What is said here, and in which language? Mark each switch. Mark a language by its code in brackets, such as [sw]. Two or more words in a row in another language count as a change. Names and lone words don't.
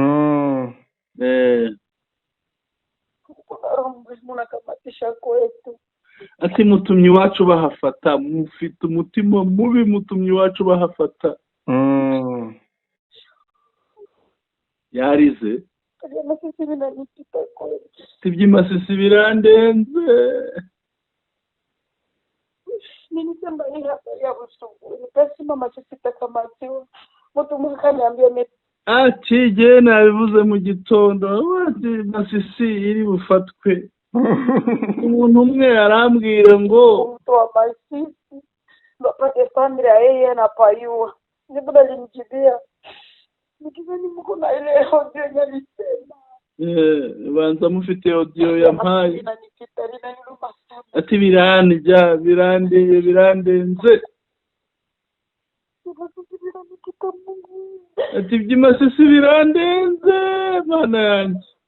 [rw] Ati mutumye iwacu bahafata, mufite umutima mubi, mutumye iwacu bahafata. Yarize iby'imasisi birandenze. [sw] Nilisema hii habari ya usubuhi, nikasimama Masisi kamatiwa, mtu mkaniambia [rw] ati je nabivuze mu gitondo, ati Masisi iri bufatwe. Umuntu umwe yarambwira ngo [sw] mtu wa Masisi bapate familia yeye anapaiwa. Ndipo nilimjibia nikizani mko na ile audio nyalisema [rw] banza mufite audio yampaye. Ati birandenze. Ati by'imasisi birandenze mana yanjye.